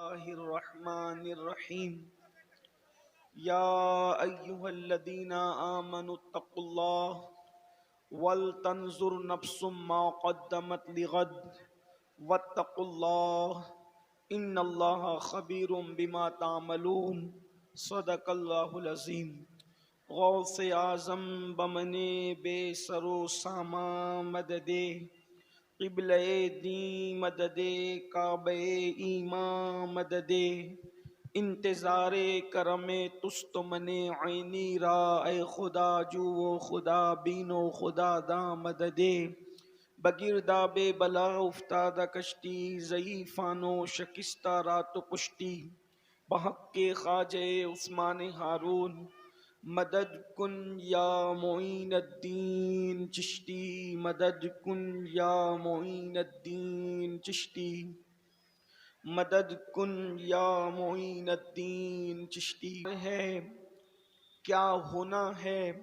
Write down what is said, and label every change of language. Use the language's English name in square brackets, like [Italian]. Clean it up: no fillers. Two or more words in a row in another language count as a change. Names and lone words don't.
[Arabic] الله الرحمن الرحيم يا أيها الذين آمنوا اتقوا الله ولتنظر نفس ما قدمت لغد واتقوا الله إن الله خبير بما تعملون صدق الله العظيم [Persian] غوث اعظم بمنے بے سرو ساما مددے قبلہ دین مددے کعبہ ایمان مددے انتظار کرم تست من عینی را اے خدا جو و خدا بین و خدا دا مددے بگرداب بلا افتادہ کشتی ضعیفان و شکستہ رات و پشتی بحق کے خواجہ عثمان ہارون مدد کن یا معین الدین چشتی مدد کن یا معین الدین چشتی مدد کن یا معین الدین چشتی [Urdu] ہے کیا ہونا ہے